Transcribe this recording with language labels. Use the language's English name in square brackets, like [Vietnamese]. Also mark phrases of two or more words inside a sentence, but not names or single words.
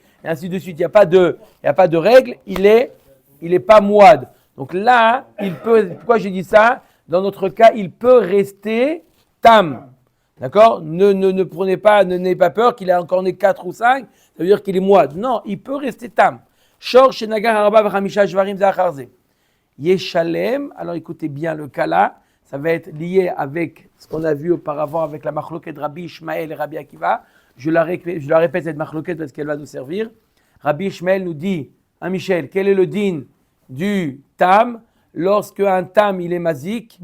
[French] Et ainsi de suite. Il n'y a pas de règle. Il est pas mouad. Donc là, il peut. Pourquoi j'ai dit ça? Dans notre cas, il peut rester tam. D'accord? Ne prenez pas, n'ayez pas peur qu'il a encore né 4 ou 5. ça veut dire qu'il est moide. Non, il peut rester tam. [Hebrew] שור שנגח ארבעה וחמישה שוורים זה אחר זה. [French] Yeshalem, alors écoutez bien le cas là, ça va être lié avec ce qu'on a vu auparavant avec la machloket de Rabbi Ishmael et Rabbi Akiva. Je la répète cette machloket parce qu'elle va nous servir. Rabbi Ishmael nous dit, hein Michel, quel est le din du tam lorsque un tam il est mazik?